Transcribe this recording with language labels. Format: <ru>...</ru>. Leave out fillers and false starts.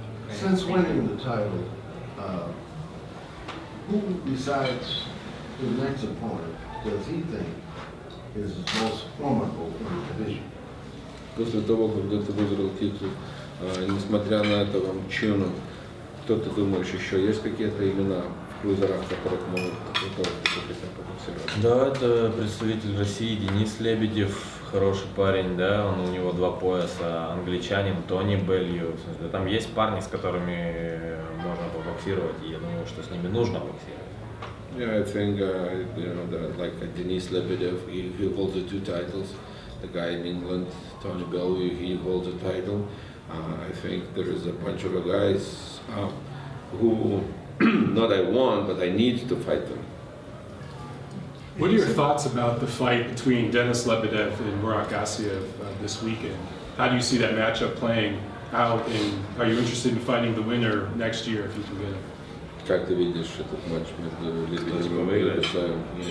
<en>Since winning the title, who besides the next opponent does he think is most formidable in the division?</en> <ru>После того, когда ты выиграл титул, несмотря на это мужчину, кто ты думаешь, еще есть какие-то имена в крузерах, которых могут побоксировать? Да, это представитель России Денис Лебедев, хороший парень, да, у него 2 пояса, англичанин Тони Белью. Там есть парни, с которыми можно побоксировать, и я думаю, что с ними нужно боксировать.</ru> <en>Yeah, I think that like Denis Lebedev, he holds the 2 titles. The guy in England, Tony Bellew, he holds a title. I think there is a bunch of guys who not I want, but I need to fight them. What are your thoughts about the fight between Denis Lebedev and Murat Gassiev this weekend? How do you see that matchup playing out, and are you interested in fighting the winner next year if you can get it?</en> <ru>Как ты видишь этот матч между Лебедевым и Гасаевым?</ru>